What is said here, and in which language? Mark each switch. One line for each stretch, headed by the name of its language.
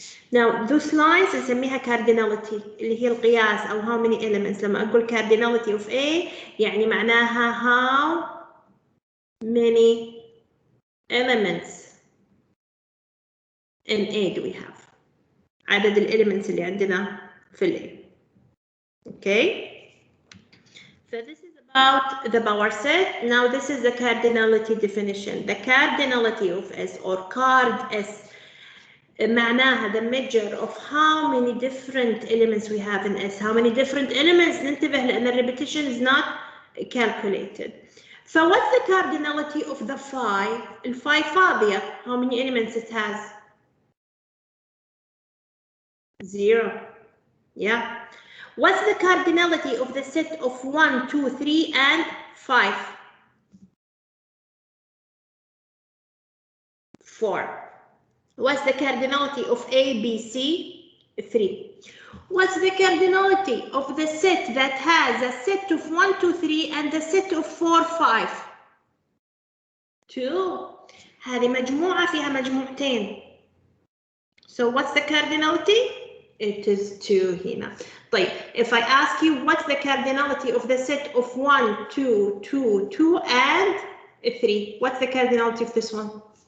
English: Now those lines
Arabic: نسميها
English: cardinality
Arabic: اللي هي القياس أو
English: how many elements.
Arabic: لما أقول
English: cardinality of A
Arabic: يعني معناها
English: how many elements in A do we have.
Arabic: عدد elements اللي عندنا في ال A.
English: Okay. So this is about the power set. Now this is the cardinality definition. The cardinality of S or card S
Arabic: معناها
English: the measure of how many different elements we have in S. How many different elements
Arabic: ننتبه لأن
English: repetition is not calculated. So what's the cardinality of the phi?
Arabic: الphi فاضية.
English: How many elements it has? 0. Yeah. What's the cardinality of the set of 1, 2, 3, and 5? 4. What's the cardinality of A, B, C? 3. What's the cardinality of the set that has a set of 1, 2, 3 and a set of 4, 5? 2.
Arabic: هذه مجموعة فيها مجموعتين.
English: So what's the cardinality? It is 2
Arabic: هنا. طيب,
English: if I ask you what's the cardinality of the set of 1, 2, 2, 2 and 3? What's the cardinality of this one?